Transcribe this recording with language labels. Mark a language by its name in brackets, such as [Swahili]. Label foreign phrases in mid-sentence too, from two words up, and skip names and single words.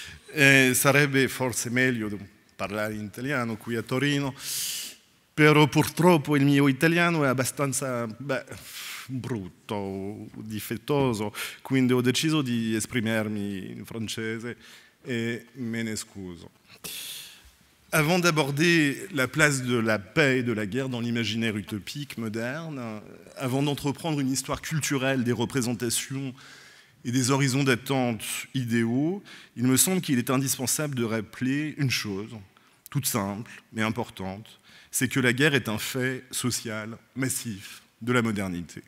[Italian] Sarebbe forse meglio parlare in italiano qui a Torino, però purtroppo il mio italiano è abbastanza brutto, difettoso, quindi ho deciso di esprimermi in francese et me ne scuso. [French] Avant d'aborder la place de la paix et de la guerre dans l'imaginaire utopique moderne, avant d'entreprendre une histoire culturelle des représentations et des horizons d'attente idéaux, il me semble qu'il est indispensable de rappeler une chose, toute simple mais importante, c'est que la guerre est un fait social massif de la modernité.